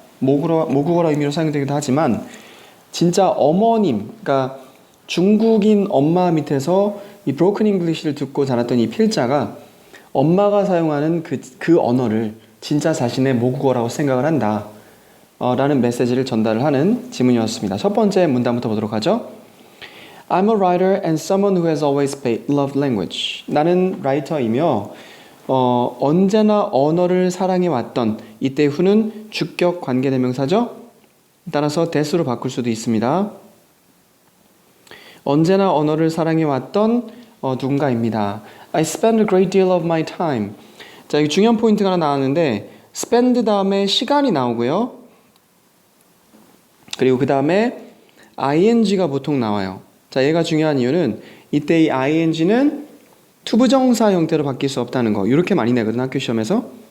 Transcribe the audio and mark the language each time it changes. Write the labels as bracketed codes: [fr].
[ko] 모국어란 의미로 사용되기도 하지만 진짜 어머님, 그러니까 중국인 엄마 밑에서 이 [en] broken English [ko] 를 듣고 자랐던 이 필자가 엄마가 사용하는 그 언어를 진짜 자신의 모국어라고 생각을 한다. 라는 메시지를 전달을 하는 지문이었습니다. 첫 번째 문단부터 보도록 하죠. [en] I'm a writer and someone who has always loved language. [ko] 나는 라이터이며 언제나 언어를 사랑해왔던 이때 who는 주격 관계대명사죠. 따라서 that으로 바꿀 수도 있습니다. 언제나 언어를 사랑해왔던 누군가입니다. [en] I spend a great deal of my time. [ko] 자, 여기 중요한 포인트가 하나 나왔는데 spend 다음에 시간이 나오고요. 그리고 그 다음에 ing가 보통 나와요. 자, 얘가 중요한 이유는 이때 이 ing는 투부정사 형태로 바뀔 수 없다는 거. 이렇게 많이 내거든, 학교 시험에서.